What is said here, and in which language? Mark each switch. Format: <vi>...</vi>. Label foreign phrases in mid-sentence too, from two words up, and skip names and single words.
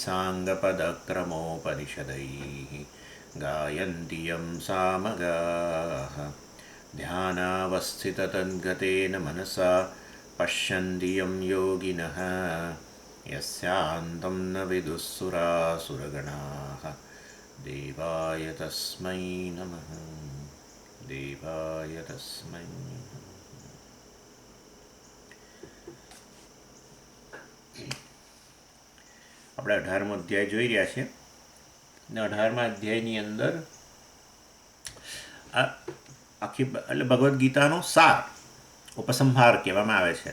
<sa>साङ्गपदक्रमोपनिषदैः गायन्ति यं सामगाः ध्यानावस्थिततद्गतेन मनसा पश्यन्ति यं योगिनः यस्यान्तं न विदुःसुरासुरगणाः देवाय तस्मै नमः देवाय तस्मै नमः।</sa> <gu>આપણે 18મો અધ્યાય જોઈ રહ્યા છીએ ને 18મા અધ્યાયની અંદર આ આખી એટલે ભગવદ્ ગીતાનો સાર ઉપસંહાર કહેવામાં આવે છે.</gu>